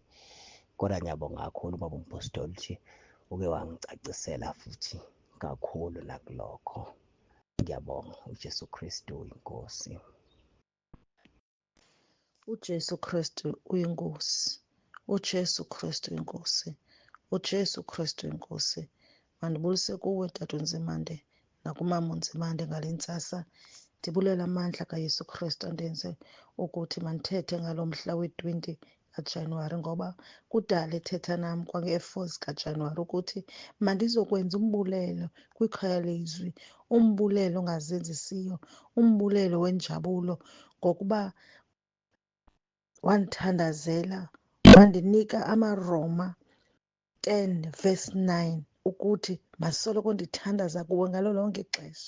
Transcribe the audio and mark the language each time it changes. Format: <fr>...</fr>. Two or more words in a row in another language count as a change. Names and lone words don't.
<zu>Kodwa ngiyabonga kakhulu ubaba umpostoli ukuthi uke wangicacisela futhi kakhulu nakulokho. Ngiyabonga. uJesu Kristu uyinkosi. uJesu Kristu uyinkosi. uJesu Kristu uyinkosi. uJesu Kristu uyinkosi.</zu> <xh>Mandibulise kuwe Tata uNzimande nakumama uNzimande ngale ntsasa. Ndibulela amandla kaYesu Kristu andenze ukuthi mandithethe ngalo mhla we-20 kaJanuwari, ngoba kudala ethetha nam kwange-4 kaJanuwari ukuthi mandizokwenza umbulelo kwikhaya lezwi, umbulelo ongazenzisiyo, umbulelo wenjabulo, ngokuba wandithandazela, wandinika amaRoma 10 verse 9 ukuthi masoloko ndithandaza kuwe ngalo lonke ixesha.</xh>